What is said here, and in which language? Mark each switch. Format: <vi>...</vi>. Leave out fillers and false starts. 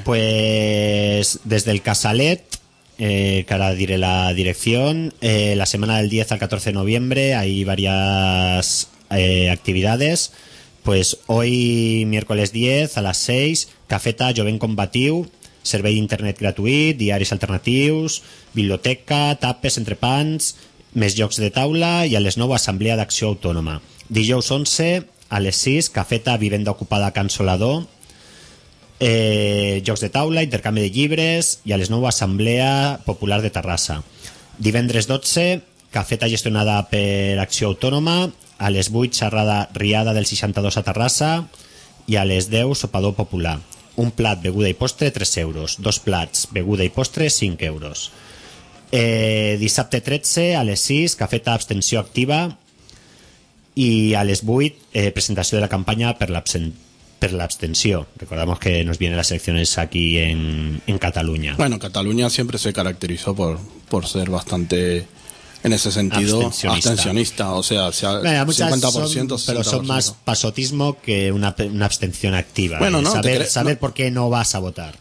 <es>Pues desde el Casalet, que ahora diré la dirección, la semana del 10 al 14 de noviembre hay varias actividades. Pues hoy, miércoles 10 a las 6, Cafeta Joven Combatiu,</es> <ca>servei d'internet gratuït, diaris alternatius, biblioteca, tapes, entrepans, més jocs de taula i a les 9 assemblea d'acció autònoma. Dijous 11, a les 6, cafeta vivenda ocupada a Can Solador, jocs de taula, intercanvi de llibres i a les 9 assemblea popular de Terrassa. Divendres 12, cafeta gestionada per acció autònoma, a les 8, xerrada riada del 62 a Terrassa i a les 10, sopador popular. Un plat, beguda i postre, 3 euros. Dos plats, beguda i postre, 5 euros. Dissabte 13, a les 6, cafeta abstenció activa i a les 8, presentació de la campanya per l'abstenció.</ca> <es>Recordamos que nos vienen las elecciones aquí en Cataluña. Bueno, Cataluña siempre se caracterizó por ser bastante, en ese sentido, abstencionista. O sea, sea bueno, 50%, son, pero son más pasotismo que una abstención activa. Bueno, no, saber por qué no vas a votar.</es>